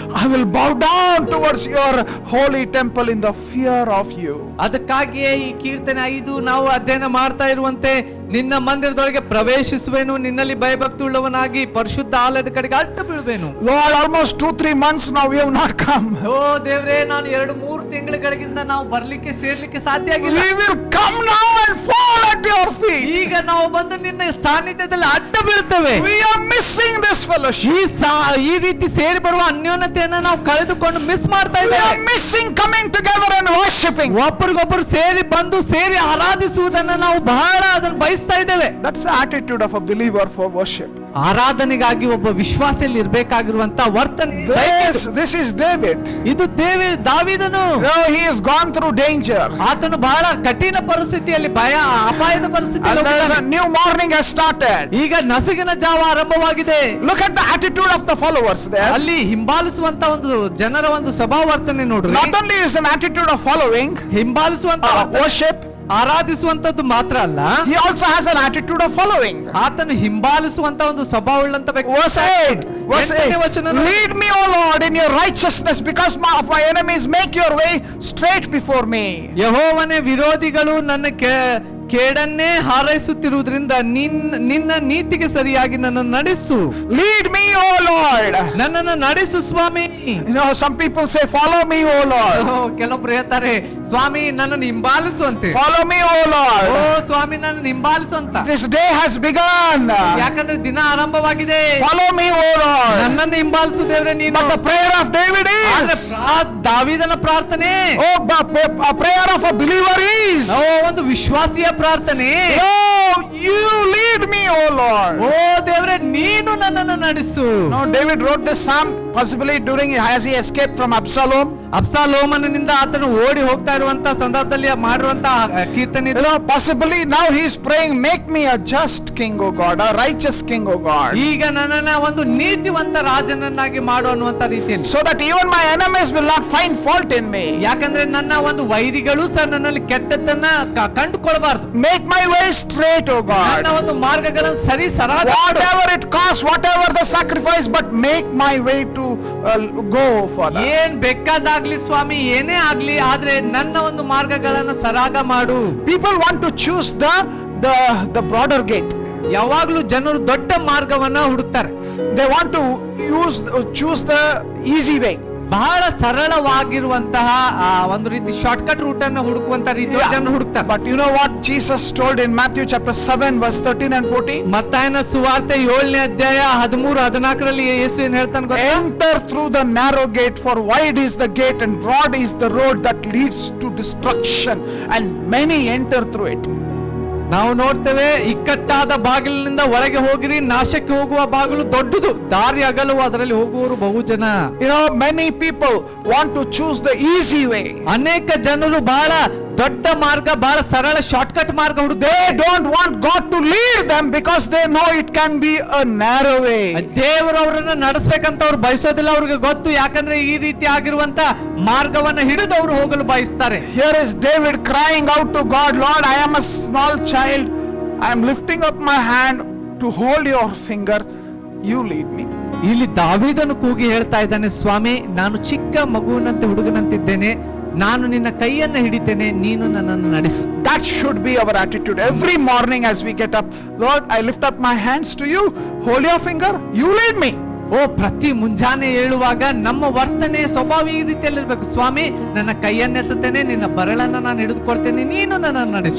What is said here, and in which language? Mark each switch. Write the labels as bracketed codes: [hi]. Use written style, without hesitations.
[en] I will bow down towards your holy temple in the fear of you. [kn] ಅದಕ್ಕಾಗಿಯೇ ಈ ಕೀರ್ತನೆ 5 ನಾವು ಅಧ್ಯಯನ ಮಾಡ್ತಾ ಇರುವಂತೆ, ನಿನ್ನ ಮಂದಿರದೊಳಗೆ ಪ್ರವೇಶಿಸುವೆನು, ನಿನ್ನಲ್ಲಿ ಭಯಭಕ್ತಿ ಉಳ್ಳವನಾಗಿ ಪರಿಶುದ್ಧ ಆಲಯದ ಕಡೆಗೆ ಅಡ್ಡ ಬೀಳುವೆನು. [en] Lord, almost 2-3 months now we have not come. [kn] ದೇವರೇ, ನಾನು 2-3 ತಿಂಗಳುಗಳಿಂದ ನಾವು ಬರ್ಲಿಕ್ಕೆ ಸೇರ್ಲಿಕ್ಕೆ ಸಾಧ್ಯ ಆಗಿಲ್ಲ. [en] We will come now and fall at your feet. [kn] ಈಗ ನಾವು ಬಂದು ನಿನ್ನ ಸಾನ್ನಿಧ್ಯದಲ್ಲಿ ಅಡ್ಡ ಬೀಳ್ತೇವೆ. [en] We are missing this fellowship. [kn] ಈ ರೀತಿ ಸೇರಿ ಬರುವ ಅನ್ಯೋನ್ಯತೆಯನ್ನು ನಾವು ಕಳೆದುಕೊಂಡು ಮಿಸ್ ಮಾಡ್ತಾ [en] We [kn] ಇದ್ದೇವೆ. [en] are missing coming together and worshiping. [kn] ಒಬ್ಬರಿಗೊಬ್ಬರು ಸೇರಿ ಆರಾಧಿಸುವುದನ್ನ ನಾವು ಬಹಳ ಅದನ್ನು ಬಯಸ್ತಾ ಇದ್ದೇವೆ. [en] That's the attitude of a believer for worship. [kn] ಆರಾಧನೆಗಾಗಿ ಒಬ್ಬ ವಿಶ್ವಾಸಿಯಲ್ಲಿ ಇರಬೇಕಾಗಿರುವಂತ ವರ್ತನೆ. [en] This is David. [kn] ಇದು ದಾವೀದನು. [en] He has gone through danger. [kn] ಆತನು ಬಹಳ ಕಠಿಣ ಪರಿಸ್ಥಿತಿಯಲ್ಲಿ, ಅಪಾಯದ ಪರಿಸ್ಥಿತಿಯಲ್ಲಿ [en] A new morning has started. [kn] ಈಗ ನಸುಗಿನ ಜಾವ ಆರಂಭವಾಗಿದೆ. [en] Look at the attitude of the followers there. [kn] ಅಲ್ಲಿ ಹಿಂಬಾಲಿಸುವಂತ ಒಂದು ಜನರ ಒಂದು ಸ್ವಭಾವರ್ತನೆ ನೋಡ್ರಿ. [en] Not only is an attitude of following, [kn] ಹಿಂಬಾಲಿಸುವಂತ [en] worship, [kn] ಆರಾಧಿಸುವಂತದ್ದು ಮಾತ್ರ ಅಲ್ಲ, [en] he also has an attitude of following. [kn] ಆತನು ಹಿಂಬಾಲಿಸುವಂತ ಒಂದು ಸ್ವಭಾವವುಳ್ಳಂತ ವ್ಯಕ್ತಿ. [en] Verse 8. Lead me, O Lord, in your righteousness, because of my enemies make your way straight before me. [kn] ಯೆಹೋವನೇ, ವಿರೋಧಿಗಳು ನನ್ನ ಕೇಡನ್ನೇ ಹಾರೈಸುತ್ತಿರುವುದರಿಂದ ನಿನ್ನ ನೀತಿಗೆ ಸರಿಯಾಗಿ ನನ್ನನ್ನು ನಡೆಸು. [en] Lead me, O Lord. [kn] ನನ್ನನ್ನು ನಡೆಸು ಸ್ವಾಮಿ. [en] You know, some people say, follow me, O Lord. [kn] ಕೆಲವೊಬ್ರು ಹೇಳ್ತಾರೆ ಸ್ವಾಮಿ ನನ್ನನ್ನು ಹಿಂಬಾಲಿಸು ಅಂತೆ. [en] Follow me, O Lord. [kn] ಓ ಸ್ವಾಮಿ ನನ್ನನ್ನು ಹಿಂಬಾಲಿಸು ಅಂತ. [en] This day has begun. [kn] ಯಾಕಂದ್ರೆ ದಿನ ಆರಂಭವಾಗಿದೆ. [en] Follow me, O Lord. [kn] ನನ್ನನ್ನು ಹಿಂಬಾಲಿಸು ದೇವರೇ ನೀನು. [en] But the prayer of David [kn] ಆದ್ರೆ [en] is, [kn] ದಾವೀದನ ಪ್ರಾರ್ಥನೆ, [en] a prayer of a believer is, [kn] ಒಂದು ವಿಶ್ವಾಸಿಯ ಪ್ರಾರ್ಥನೆ. [en] oh, you lead me, O Lord. [kn] ಓ ದೇವರೇ ನೀನು ನನ್ನನ್ನು ನಡೆಸು. [en] No, David wrote this psalm possibly during as he escaped from Absalom. [kn] ಅಬ್ಸಾಲೋಮನಿಂದ ಆತನು ಓಡಿ ಹೋಗ್ತಾ ಇರುವಂತ ಸಂದರ್ಭದಲ್ಲಿ ಮಾಡಿರುವಂತಹ ಕೀರ್ತನೆ [en] You know, possibly now he is praying, make me a just king, O God, a righteous king, O God, [kn] ಈಗ ನನ್ನನ್ನ ಒಂದು ನೀತಿವಂತ ರಾಜನನ್ನಾಗಿ ಮಾಡು ಅನ್ನುವಂತ ರೀತಿಯಲ್ಲಿ, [en] so that even my enemies will not find fault in me. [kn] ಯಾಕಂದ್ರೆ ನನ್ನ ಒಂದು ವೈರಿಗಳು ಸಹ ನನ್ನಲ್ಲಿ ಕೆಟ್ಟದ್ದನ್ನ ಕಂಡುಕೊಳ್ಬಾರ್ದು. [en] Make my way straight, O [kn] ನನ್ನ [en] God. [kn] ಒಂದು ಮಾರ್ಗಗಳನ್ನು ಸರಿ ಸರಾಗ ಮಾಡು. [en] Whatever it costs, whatever the sacrifice, but make my way to go, Father. [kn] ಏನ್ ಬೇಕಾದಾಗ್ಲಿ ಸ್ವಾಮಿ, ಏನೇ ಆಗ್ಲಿ, ಆದ್ರೆ ನನ್ನ ಒಂದು ಮಾರ್ಗಗಳನ್ನ ಸರಾಗ ಮಾಡು. [en] People want to choose the broader gate. [kn] ಯಾವಾಗ್ಲೂ ಜನರು ದೊಡ್ಡ ಮಾರ್ಗವನ್ನ ಹುಡುಕ್ತಾರೆ. [en] They want to choose the easy way. [kn] ಬಹಳ ಸರಳವಾಗಿರುವಂತಹ ಒಂದು ರೀತಿ ಶಾರ್ಟ್ಕಟ್ ರೂಟ್ ಅನ್ನು ಹುಡುಕುವಂತ ರೀತಿ ಜನರು ಹುಡುಕ್ತಾರೆ. [en] But you know what Jesus told in Matthew chapter 7 verse 13 and 14? [kn] ಮತ್ತಾಯನ ಸುವಾರ್ತೆ 7ನೇ ಅಧ್ಯಾಯ 13-14 ಯೇಸು ಏನ್ ಹೇಳ್ತಾನೆ ಗೊತ್ತಾ? [en] Enter through the narrow gate, for wide is the gate and broad is the road that leads to destruction, and many enter through it. [kn] ನಾವು ನೋಡ್ತೇವೆ, ಇಕ್ಕಟ್ಟಾದ ಬಾಗಿಲಿನಿಂದ ಒಳಗೆ ಹೋಗಿರಿ, ನಾಶಕ್ಕೆ ಹೋಗುವ ಬಾಗಿಲು ದೊಡ್ಡದು, ದಾರಿ ಅಗಲವು, ಅದರಲ್ಲಿ ಹೋಗುವವರು ಬಹುಜನ. [en] You know, many people want to choose the easy way. [kn] ಅನೇಕ ಜನರು ಬಹಳ ದೊಡ್ಡ ಮಾರ್ಗ, ಬಹಳ ಸರಳ ಶಾರ್ಟ್ಕಟ್ ಮಾರ್ಗ ಹುಡುಗ. [en] They don't want God to lead them because they know it can be a narrow way. [kn] ದೇವರು ಅವರನ್ನ ನಡೆಸಬೇಕಂತ ಅವ್ರು ಬಯಸೋದಿಲ್ಲ, ಅವ್ರಿಗೆ ಗೊತ್ತು, ಯಾಕಂದ್ರೆ ಈ ರೀತಿ ಆಗಿರುವಂತ ಮಾರ್ಗವನ್ನ ಹಿಡಿದು ಅವರು ಹೋಗಲು ಬಯಸ್ತಾರೆ. [en] Here is David crying out to God, Lord, I am a small child, I am lifting up my hand to hold your finger, you lead me. [kn] ಇಲ್ಲಿ ದಾವೀದನು ಕೂಗಿ ಹೇಳ್ತಾ ಇದ್ದಾನೆ, ಸ್ವಾಮಿ ನಾನು ಚಿಕ್ಕ ಮಗುವಿನಂತೆ ಹುಡುಗನಂತಿದ್ದೇನೆ, ನಾನು ನಿನ್ನ ಕೈಯನ್ನು ಹಿಡಿತೇನೆ, ನೀನು ನನ್ನನ್ನು ನಡೆಸು. [en] That should be our attitude every morning as we get up. Lord, I lift up my hands to you, hold your finger, you lead me. [kn] ಓ ಪ್ರತಿ ಮುಂಜಾನೆ ಹೇಳುವಾಗ ನಮ್ಮ ವರ್ತನೆ ಸ್ವಭಾವ ಈ ರೀತಿಯಲ್ಲಿರ್ಬೇಕು. ಸ್ವಾಮಿ ನನ್ನ ಕೈಯನ್ನೆತ್ತುತ್ತೇನೆ, ನಿನ್ನ ಬರಳನ್ನ ನಾನು ಹಿಡಿದುಕೊಳ್ತೇನೆ, ನೀನು ನನ್ನನ್ನು ನಡೆಸು.